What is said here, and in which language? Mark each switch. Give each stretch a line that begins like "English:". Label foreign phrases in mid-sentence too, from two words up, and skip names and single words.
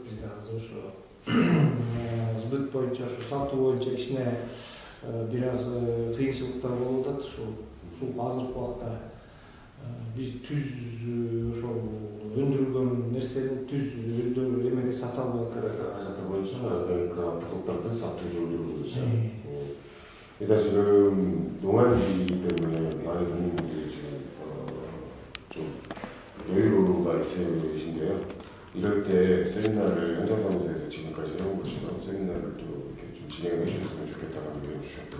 Kyrgyz: Бизде азыр ошо сбыт боюнча, ошо сатуу боюнча ичине бир аз кыйынчылыктар болуп атат. Ушул азыркы убакта биз түз ошол өндүрүлгөн нерсени түз өздөрү эмеге сата албай атат. Сатуу боюнча продукттарды сатуу жолдору боюнча.
Korean: 일단 지금 농한기 때문에 많은 국민들이 지금 좀 여유로움가 있으신데요. 이럴 때 세미나를 현장사무소에서 지금까지 해온 것처럼 세미나를 또 이렇게 좀 진행해 주셨으면 좋겠다는 의견을 주셨고요.